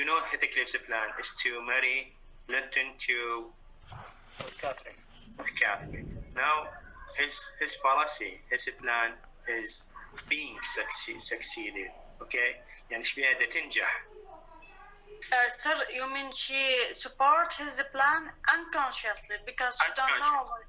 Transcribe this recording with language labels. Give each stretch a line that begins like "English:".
English: Heathcliff's plan is to marry Linton with Catherine. Now, his policy, his plan is being succeeded.
Arabic: Okay, يعني ايش بيها تنجح.
English: Sir, you mean she support his plan unconsciously because she don't know.